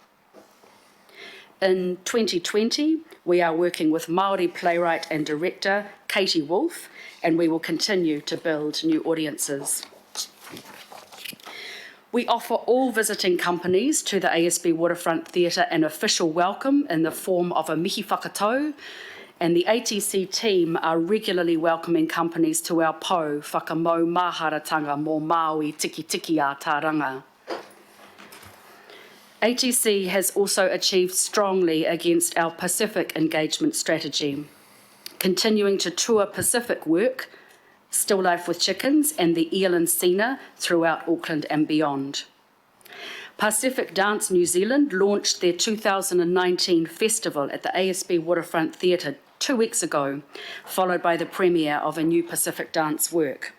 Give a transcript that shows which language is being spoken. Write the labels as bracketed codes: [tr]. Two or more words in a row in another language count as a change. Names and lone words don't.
[en] In 2020, we are working with Māori playwright and director Katie Wolfe, and we will continue to build new audiences. We offer all visiting companies to the ASB Waterfront Theatre an official welcome in the form of a [mi] mihi whakatau, [en] and the ATC team are regularly welcoming companies to our [mi] pou whakamau māharatanga mō Māui tiki tiki a Taranga. [en] ATC has also achieved strongly against our Pacific engagement strategy, continuing to tour Pacific work, Still Life with Chickens and the Eland Sena throughout Auckland and beyond. Pacific Dance New Zealand launched their 2019 festival at the ASB Waterfront Theatre 2 weeks ago, followed by the premiere of a new Pacific dance work.